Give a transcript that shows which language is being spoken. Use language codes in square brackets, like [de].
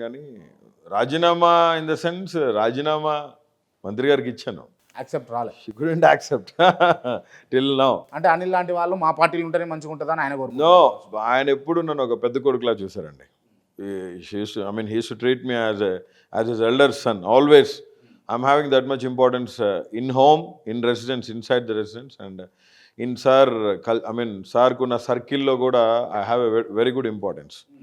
[te] కానీ రాజీనామా [en] in the sense [te] రాజీనామా మంత్రి గారికి ఇచ్చాను. యాక్సెప్ట్ రాలే. [en] She couldn't accept till now. [te] అంటే అనిల్ లాంటి వాళ్ళు మా పార్టీలు ఉంటేనే మంచిగా ఉంటుందని ఆయన కోరుకుంటారు. నో, ఆయన ఎప్పుడు నన్ను ఒక పెద్ద కొడుకులా చూసారండి. [en] He used to treat me as his elder son always. I'm having that much importance in home, in residence, inside the residence, and in sir [te] kuna circle lo kuda [en] I have a very good importance.